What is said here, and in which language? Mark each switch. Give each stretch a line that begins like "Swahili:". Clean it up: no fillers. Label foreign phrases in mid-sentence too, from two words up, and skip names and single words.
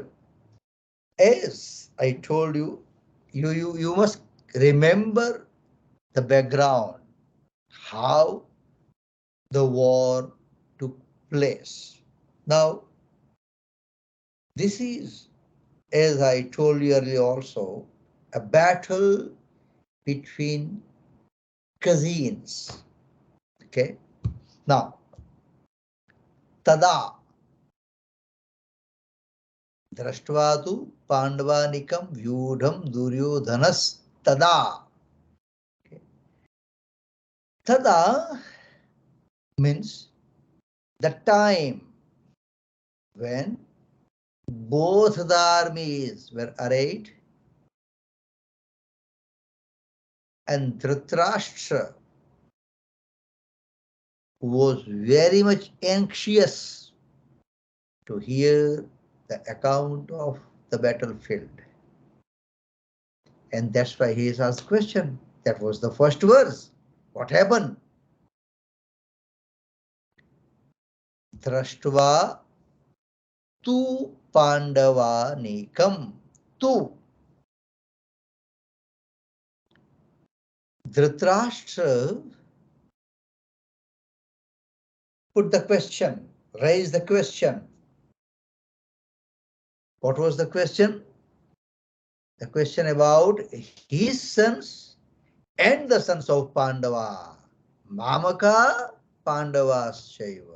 English: As I told you, you must remember the background, how the war took place. Now, This is, as I told you earlier also, a battle between cousins. Okay. Now,
Sanskrit: तदा दृष्ट्वातु पाण्डवानीकं व्यूढं दुर्योधनस् तदा.
English: Okay. Tada means the time when both the armies were arrayed and Dhritarashtra was very much anxious to hear the account of the battlefield. And that's why he is asked the question. That was the first verse. What happened?
Sanskrit: दृष्ट्वा तु पाण्डवानीकम्.
English: Tu. Dhritarashtra put the question, raised the question. What was the question? The question about his sons and the sons of Pandava.
Sanskrit: मामकाः पाण्डवाः चैव.